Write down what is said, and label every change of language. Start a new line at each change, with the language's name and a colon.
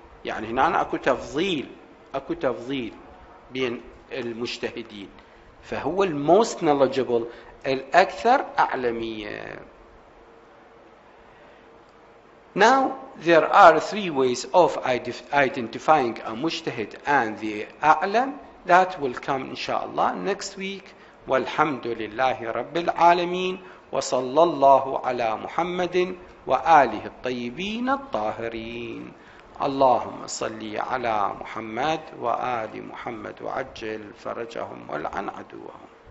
Arabic: يعني هنا أكو تفضيل بين المجتهدين، فهو
English: الموست knowledgeable،
Arabic: الأكثر أعلمية.
English: Now, there are three ways of identifying a mujtahid and the a'lam that will come inshallah next week.
Arabic: والحمد لله رب العالمين وصلى الله على محمد وآله الطيبين الطاهرين. اللهم صل على محمد وآل محمد وعجل فرجهم والعن عدوهم.